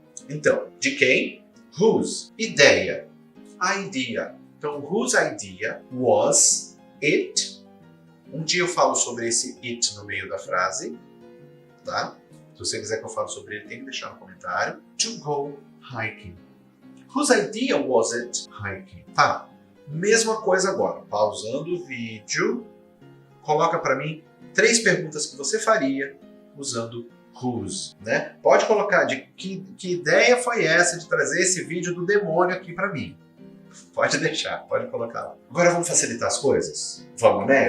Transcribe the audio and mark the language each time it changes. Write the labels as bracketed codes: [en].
[pt] Então, de quem? Whose. Ideia. Idea. [en] Então, whose idea was it? [pt] Um dia eu falo sobre esse it no meio da frase, tá? Se você quiser que eu fale sobre ele, tem que deixar no comentário. [en] To go hiking. Whose idea was it hiking? [pt] Tá. Mesma coisa agora. Pausando o vídeo. Coloca para mim 3 perguntas que você faria usando whose, né? Pode colocar de que ideia foi essa de trazer esse vídeo do demônio aqui para mim. Pode deixar, pode colocar lá. Agora vamos facilitar as coisas? Vamos, né?